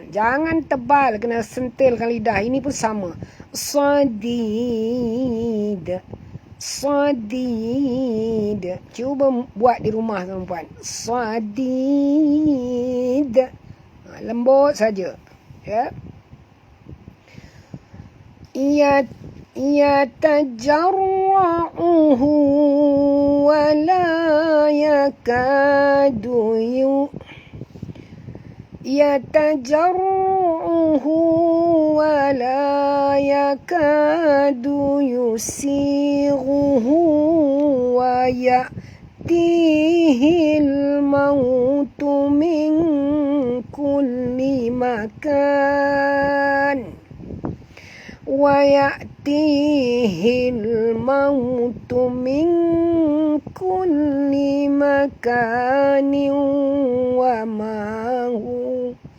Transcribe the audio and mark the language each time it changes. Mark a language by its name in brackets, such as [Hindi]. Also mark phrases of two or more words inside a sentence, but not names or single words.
[Malay] Jangan tebal, kena sentilkan lidah. Ini pun sama. Sadid. Sadid. Cuba buat di rumah tuan-puan. Sadid. Lembut saja. Ya. [Arabic] يتجرعه ولا يكاد يتجرعه ولا يكاد يسيغه و يأتيه الموت من كل مكان ويأتيه الموت من كل مكان وما هو